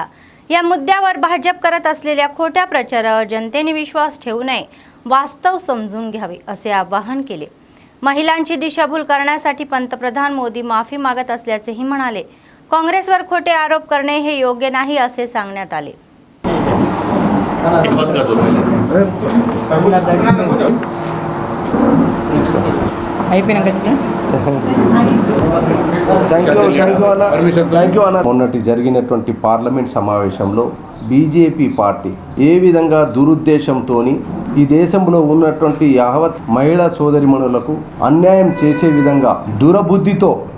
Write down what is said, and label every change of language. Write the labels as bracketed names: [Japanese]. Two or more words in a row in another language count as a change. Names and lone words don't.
[Marathi] या मुद्द्यावर भाजप करत असलेल्या खोट्या प्रचारावर जनतेने विश्वास ठेवू नये, वास्तव समजून घ्यावे असे आवाहन केले. महिलांची दिशाभूल करण्यासाठी पंतप्रधान मोदी माफी मागत असल्याचेही म्हणाले. काँग्रेसवर खोटे आरोप करणे हे योग्य नाही असे सांगण्यात आले. [Telugu] మొన్నటి జరిగినటువంటి పార్లమెంట్ సమావేశంలో బీజేపీ పార్టీ ఏ విధంగా దురుద్దేశంతోని ఈ దేశంలో ఉన్నటువంటి యావత్ మహిళా సోదరిమణులకు అన్యాయం చేసే విధంగా దురబుద్ధితో